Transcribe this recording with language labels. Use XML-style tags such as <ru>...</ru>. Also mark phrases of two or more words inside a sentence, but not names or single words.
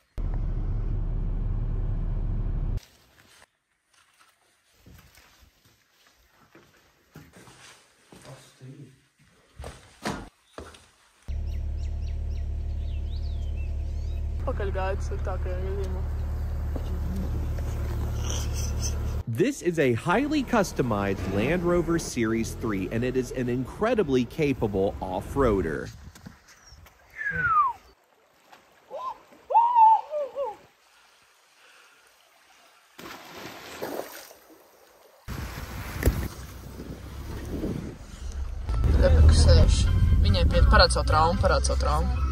<lv>Pakaļgaitas sliktākajā gadījumā.</lv> <en>This is a highly customized Land Rover Series 3, and it is an incredibly capable off-roader.</en> <lv>Rebeka sēž. Viņai parāda savu traumu.</lv>